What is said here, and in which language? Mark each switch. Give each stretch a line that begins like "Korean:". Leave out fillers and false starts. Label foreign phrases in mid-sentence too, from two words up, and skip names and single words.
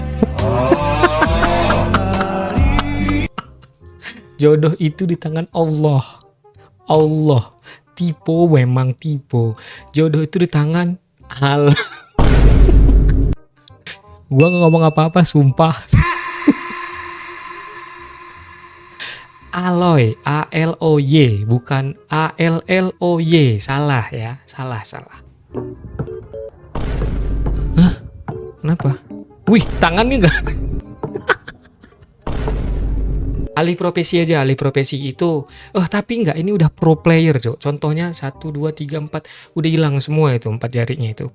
Indonesian: Jodoh itu di tangan Allah. Tipe memang tipe. Jodoh itu di tangan Allah. Gua nggak ngomong apa-apa, sumpah. Aloy, A-L-O-Y, bukan A-L-L-O-Y. Salah ya, salah. Hah? Kenapa? Wih, tangannya nggak. Alih profesi itu. Tapi enggak, ini udah
English: pro player,
Indonesian: Cok. Contohnya 1, 2, 3, 4 udah hilang semua itu 4 jarinya itu.